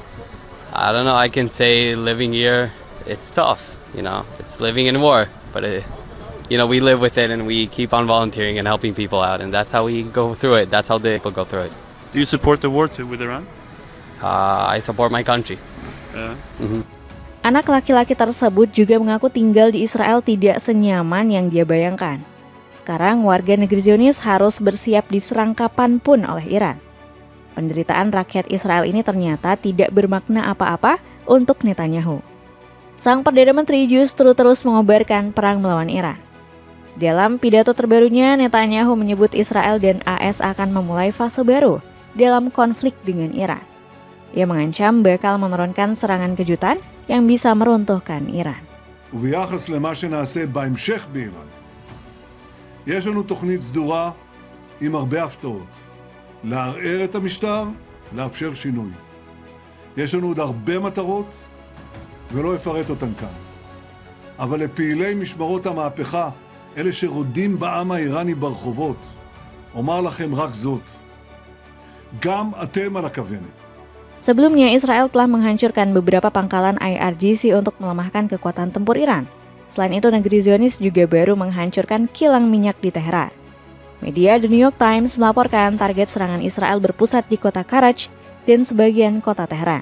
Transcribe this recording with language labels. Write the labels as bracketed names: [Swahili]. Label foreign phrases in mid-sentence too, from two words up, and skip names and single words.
[English] I don't know. I can say living here, it's tough. It's living in war, but we live with it and we keep on volunteering and helping people out, and that's how we go through it. That's how the people go through it. Do you support the war with Iran? I support my country. [Indonesian] Anak laki-laki tersebut juga mengaku tinggal di Israel tidak senyaman yang dia bayangkan. Sekarang warga negeri Zionis harus bersiap diserang kapanpun oleh Iran. Penderitaan rakyat Israel ini ternyata tidak bermakna apa-apa untuk Netanyahu. Sang Perdana Menteri justru terus mengobarkan perang melawan Iran. Dalam pidato terbarunya, Netanyahu menyebut Israel dan AS akan memulai fase baru dalam konflik dengan Iran. Ia mengancam bakal menurunkan serangan kejutan yang bisa meruntuhkan Iran. [Hebrew] וביחס למה שנעשה בהמשך באיראן, יש לנו תוכנית סדורה עם הרבה הפתעות. לערער את המשטר, לאפשר שינוי. יש לנו עוד הרבה מטרות, ולא אפרט אותן כאן. אבל לפעילי משמרות המהפכה, אלה שרודים בעם האיראני ברחובות, אומר לכם רק זאת. גם אתם על הכוונת. [Indonesian] Sebelumnya, Israel telah menghancurkan beberapa pangkalan IRGC untuk melemahkan kekuatan tempur Iran. Selain itu, negeri Zionis juga baru menghancurkan kilang minyak di Teheran. Media The New York Times melaporkan target serangan Israel berpusat di kota Karaj dan sebagian kota Teheran.